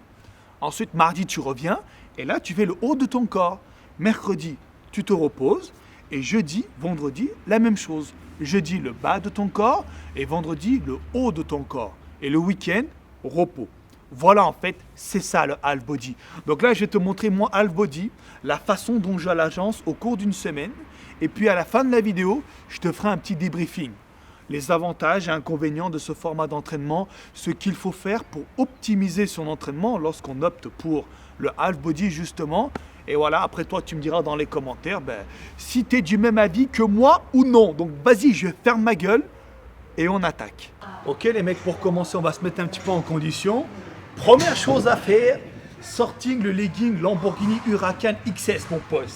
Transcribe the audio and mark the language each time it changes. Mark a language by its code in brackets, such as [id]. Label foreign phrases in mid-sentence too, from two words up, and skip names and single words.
[fr] Ensuite, mardi, tu reviens et là, tu fais le haut de ton corps. Mercredi, tu te reposes et jeudi, vendredi, la même chose. Jeudi, le bas de ton corps et vendredi, le haut de ton corps. Et le week-end, repos. Voilà, en fait, c'est ça le [en] half body. [fr] Donc là, je vais te montrer mon [en] half body, [fr] la façon dont je l'agence au cours d'une semaine. Et puis à la fin de la vidéo, je te ferai un petit débriefing. Les avantages et inconvénients de ce format d'entraînement, ce qu'il faut faire pour optimiser son entraînement lorsqu'on opte pour le [en] half body [fr] justement. Et voilà, après toi, tu me diras dans les commentaires si tu es du même avis que moi ou non. Donc vas-y, je ferme ma gueule et on attaque. Ok les mecs, pour commencer, on va se mettre un petit peu en condition. Première chose à faire, sortir le legging Lamborghini Huracan XS, mon pote.